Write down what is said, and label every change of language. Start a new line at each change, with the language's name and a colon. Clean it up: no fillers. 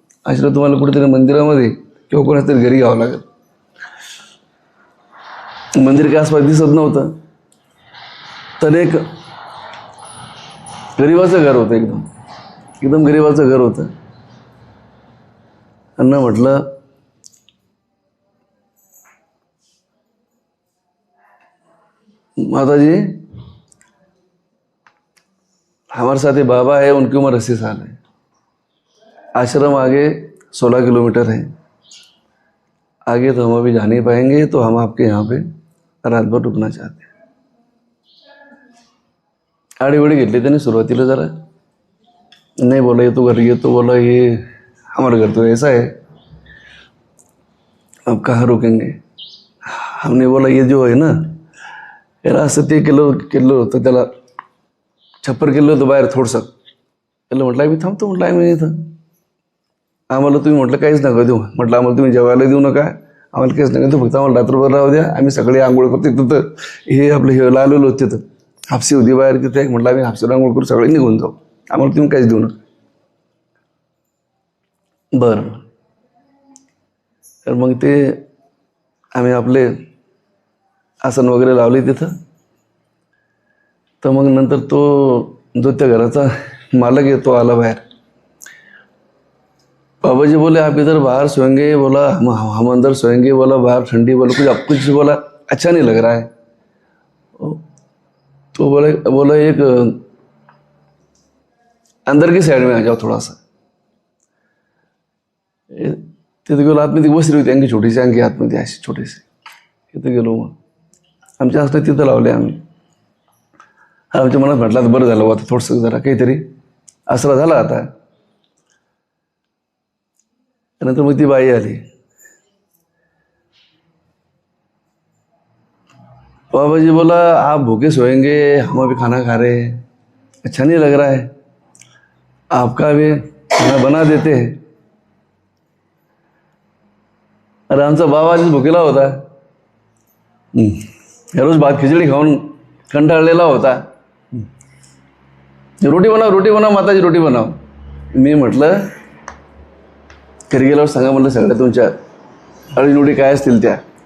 Marathi: आश्रय तुम्हाला कुठेतरी मंदिरामध्ये किंवा कोणाच तरी घरी घ्यावं लागेल. मंदिर काय आसपास दिसत नव्हतं, तर एक गरीबाचं घर होतं, एकदम गरीबाचं घर होतं. त्यांना म्हटलं
Hindi: माताजी हमारे साथ ये बाबा है, उनकी उम्र 80 साल है, आश्रम आगे 16 किलोमीटर है, आगे तो हम अभी जा नहीं पाएंगे, तो हम आपके यहाँ पे रात भर रुकना चाहते हैं.
Marathi: आड़ीवड़ी घेतली त्यांनी सुरुवातीला जरा.
Hindi: नहीं बोला ये तो घर, ये तो बोला ये हमारा घर तो ऐसा है, अब कहाँ रुकेंगे. हमने बोला ये जो है ना,
Marathi: यार असं ते केलं होतं, त्याला छप्पर केलं होतं बाहेर थोडंसं. त्याला म्हटलं आम्ही थांबतो, म्हटलं आम्ही इथं, आम्हाला तुम्ही म्हटलं काहीच नका देऊ, म्हटलं आम्हाला तुम्ही जेवायला देऊ नका, आम्हाला काहीच नका देऊ, फक्त आम्हाला रात्रभर राहू द्या, आम्ही सगळे आंघोळ करतो तिथं. हे आपलं हे लावलेलं होतं तिथं, हापसी होती बाहेर तिथे. म्हटलं आम्ही हापसीवर आंघोळ करू, सगळे निघून जाऊ, आम्हाला तुम्ही काहीच देऊ नका. बरं. तर मग ते आम्ही आपले आसन वगैरे लावले तिथं. तर मग नंतर तो जो त्या घराचा मालक आहे तो आला बाहेर.
Hindi: बाबा जी बोले आप इधर बाहर सोएंगे, बोला हम अंदर सोएंगे, बोला बाहर ठंडी, बोला कुछ बोला अच्छा नहीं लग रहा है. तो बोला एक अंदर की साइड में आ जाओ थोड़ा सा.
Marathi: तिथे गेलो, आतमध्ये बसली होती आणखी छोटीशी, आणखी आतमध्ये अशी छोटीशी. तिथे गेलो, मग आमच्या हस्ते तिथं लावले आम्ही. आमच्या मनात म्हटलं तर बरं झालं, आता थोडंसं जरा काहीतरी आसरा झाला आता. नंतर मग ती बाई आली.
Hindi: बाबा जी बोला आप भूखे सोएंगे, हम अभी खाना खा रहे हैं, अच्छा नहीं लग रहा है, आपका भी खाना बना देते हैं.
Marathi: अरे आमचा बाबा आधीच भुकेला होता, रोज भात खिचडी खाऊन कंटाळलेला होता.
Hindi: रोटी बनाव माताजी, रोटी बनाव.
Marathi: मी म्हटलं घरी गेल्यावर सांगा म्हटलं सगळ्या तुमच्या अडीनोडी काय असतील त्या.